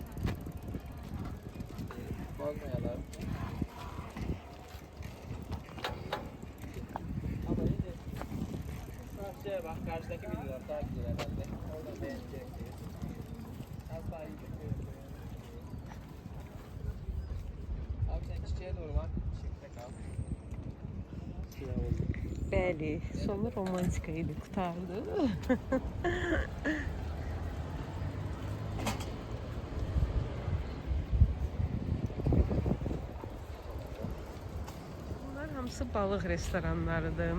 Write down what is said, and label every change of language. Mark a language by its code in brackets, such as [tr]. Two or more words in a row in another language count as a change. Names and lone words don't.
[tr] Bozmayalım. Ama yine karşıya bak. Karşıdaki videolar daha güzel herhalde. Oradan beğeneceksiniz. Az daha iyi gözüküyor. Abi sen çiçeğe doğru bak. Çiçekte kal. [az] Bəli, sonu romantika idi, qutardı. Bunlar hamısı balıq restoranlarıdır.